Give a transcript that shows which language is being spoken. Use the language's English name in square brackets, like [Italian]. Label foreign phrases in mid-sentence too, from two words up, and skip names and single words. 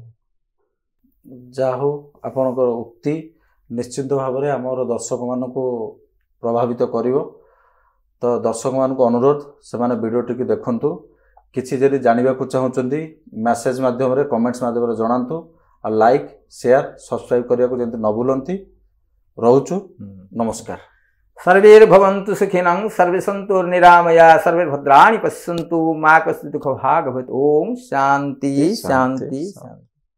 [Odia] ଯାହା ହଉ ଆପଣଙ୍କର ଉକ୍ତି ନିଶ୍ଚିତ ଭାବରେ ଆମର ଦର୍ଶକମାନଙ୍କୁ ପ୍ରଭାବିତ କରିବ। ତ ଦର୍ଶକମାନଙ୍କୁ ଅନୁରୋଧ ସେମାନେ ଭିଡ଼ିଓଟିକୁ ଦେଖନ୍ତୁ। କିଛି ଯଦି ଜାଣିବାକୁ ଚାହୁଁଛନ୍ତି ମେସେଜ ମାଧ୍ୟମରେ, କମେଣ୍ଟସ୍ ମାଧ୍ୟମରେ ଜଣାନ୍ତୁ। ଆଉ ଲାଇକ୍, ସେୟାର, ସବସ୍କ୍ରାଇବ୍ କରିବାକୁ ଯେମିତି ନ ଭୁଲନ୍ତି। ରହୁଛୁ, ନମସ୍କାର। [Sanskrit] सर्वैर्भवन्तु सुखिनः, सर्वे सन्तु निरामया, सर्वे भद्राणि पश्यन्तु, मा कश्चित् दुःखभाग् भवेत्। ओम शांति शांति शांति।